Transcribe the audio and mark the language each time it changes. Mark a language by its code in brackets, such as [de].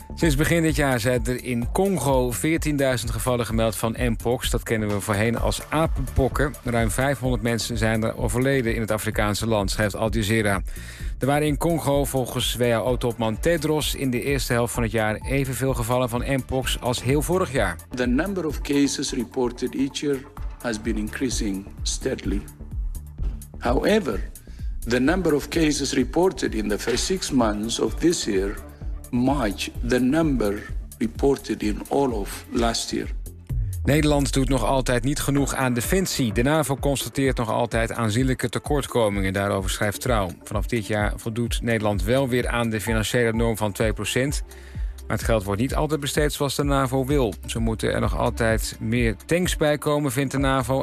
[nl] Sinds begin dit jaar zijn er in Congo 14.000 gevallen gemeld van Mpox. Dat kennen we voorheen als apenpokken. Ruim 500 mensen zijn er overleden in het Afrikaanse land, schrijft Al Jazeera. Er waren in Congo volgens WHO-topman Tedros in de eerste helft van het jaar evenveel gevallen van Mpox als heel vorig jaar. [en] The number of cases reported each year has been increasing steadily. However, the number of cases reported in the first 6 months of this year match the number reported in all of last year. [nl] Nederland doet nog altijd niet genoeg aan defensie. De NAVO constateert nog altijd aanzienlijke tekortkomingen. Daarover schrijft Trouw. Vanaf dit jaar voldoet Nederland wel weer aan de financiële norm van 2%. Maar het geld wordt niet altijd besteed zoals de NAVO wil. Zo moeten er nog altijd meer tanks bij komen, vindt de NAVO.